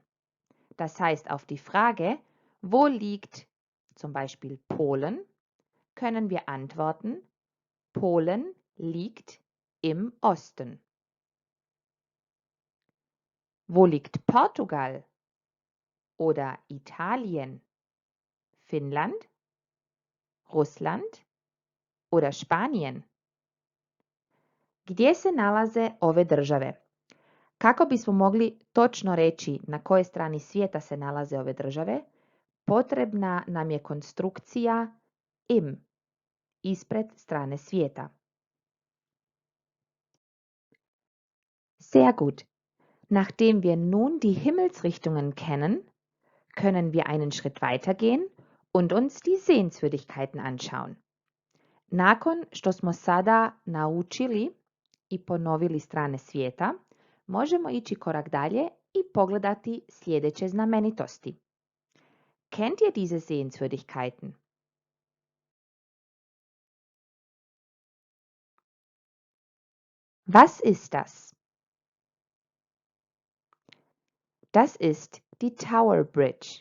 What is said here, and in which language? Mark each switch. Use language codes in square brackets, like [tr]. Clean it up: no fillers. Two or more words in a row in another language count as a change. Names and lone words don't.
[de] Das heißt, auf die Frage, wo liegt zum Beispiel Polen, können wir antworten, Polen liegt im Osten. Wo liegt Portugal oder Italien, Finnland, Russland oder Spanien? [hr] Gdje se nalaze ove države? Kako bismo mogli točno reći na kojoj strani svijeta se nalaze ove države, potrebna nam je konstrukcija im, ispred strane svijeta. [de] Sehr gut. Nachdem wir nun die Himmelsrichtungen kennen, können wir einen Schritt weitergehen und uns die Sehenswürdigkeiten anschauen. [hr] Nakon što smo sada naučili i ponovili strane svijeta, možemo ići korak dalje i pogledati sljedeće znamenitosti. [de] Kennt ihr diese Sehenswürdigkeiten? Was ist das? Das ist die Tower Bridge.